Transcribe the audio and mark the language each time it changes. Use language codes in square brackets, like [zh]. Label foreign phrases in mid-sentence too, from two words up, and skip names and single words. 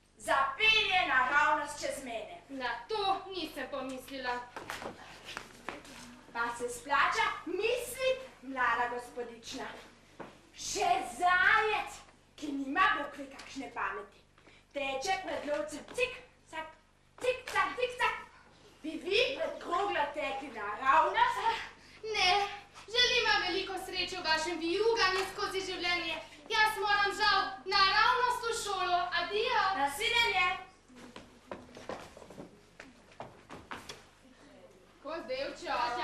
[sl] zapelje naravnost čez mene. Na to nisem pomislila. Pa se splača mislit, mlada gospodična. Še zajec, ki nima bokve kakšne pameti, teče pred lovcem cik, cak, cik, cak, cik, cak. Bi vi pred kroglo tekli naravnost? Ne, želim vam veliko sreče v vašem vijuganju skozi življenje. Jaz moram žal naravnost v šolo. Adijo. Nasvidenje. Ko zdaj včasja?